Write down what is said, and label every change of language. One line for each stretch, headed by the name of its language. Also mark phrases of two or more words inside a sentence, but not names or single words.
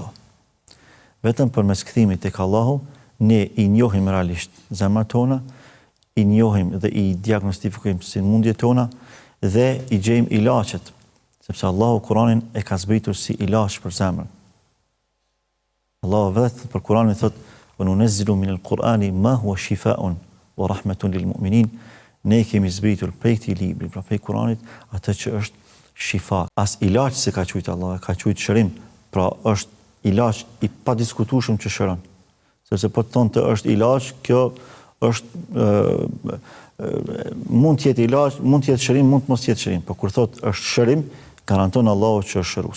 Albanian: Vetëm përmes kthimit tek Allahu ne i njohim realisht zemrat tona, i njohim dhe i diagnostifikojmë sëmundjet tona dhe i gjejmë ilaçet, sepse Allahu Kur'anin e ka zbritur si ilaç për zemrën. Allahu vetë për Kur'anin thotë:
Arabic: "وننزل من القرآن ما هو شفاء ورحمة للمؤمنين."
Albanian: Ne kemi zbritur prej këtij libri, pra prej Kur'anit, atë që është shifa. As ilaç se ka thujt Allah, ka thujt shërim, pra është ilaç i padiskutueshëm që shëron. Sepse po të thonë të është ilaç, kjo është mund të jetë ilaç, mund të jetë shërim, mund të mos jetë shërim, por kur thotë është shërim, garanton Allahu që është shërues.